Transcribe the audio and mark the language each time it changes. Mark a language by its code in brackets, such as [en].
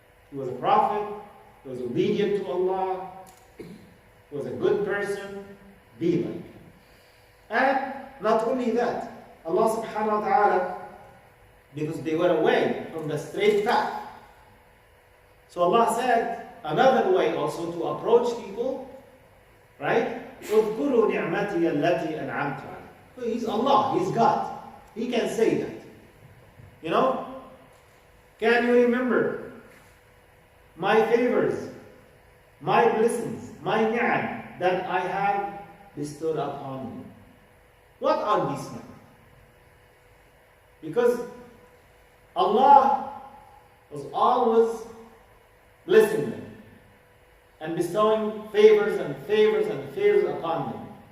[en] He was a prophet, he was obedient to Allah, he was a good person, be like him. And not only that, Allah subhanahu wa ta'ala, because they were away from the straight path. So Allah said another way also to approach people, right? [ar] اذكروا نعمتي التي أنعمت عليكم. [en] He's Allah, He's God. He can say that. You know? Can you remember my favors, my blessings, my ni'am that I have bestowed upon you? What are these ni'am? Because Allah was always blessing them and bestowing favors and favors and favors upon them.